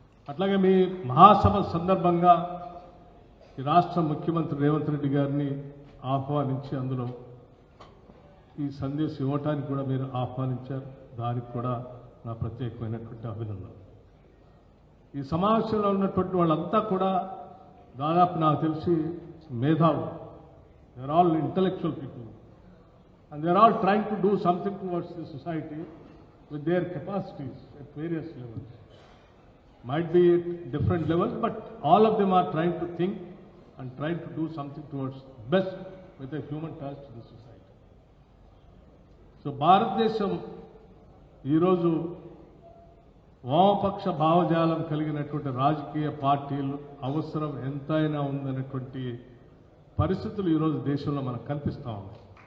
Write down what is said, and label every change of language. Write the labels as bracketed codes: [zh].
[te] అట్లాగే మీ మహాసభ సందర్భంగా ఈ రాష్ట్ర ముఖ్యమంత్రి రేవంత్ రెడ్డి గారిని ఆహ్వానించి అందులో ఈ సందేశం ఇవ్వటానికి కూడా మీరు ఆహ్వానించారు. దానికి కూడా నా ప్రత్యేకమైనటువంటి అభినందనలు. ఈ సమావేశంలో ఉన్నటువంటి వాళ్ళంతా కూడా దాదాపు నాకు తెలిసి మేధావులు. [en] They are all intellectual people and they are all trying to do something towards the society with their capacities at various levels. Might be at different levels, but all of them are trying to think and trying to do something towards best with a human touch to the society. [te] So భారతదేశం ఈరోజు వామపక్ష భావజాలం కలిగినటువంటి రాజకీయ పార్టీలు అవసరం ఎంతైనా ఉందనేటువంటి పరిస్థితులు ఈరోజు దేశంలో మనకు కనిపిస్తూ ఉన్నాయి.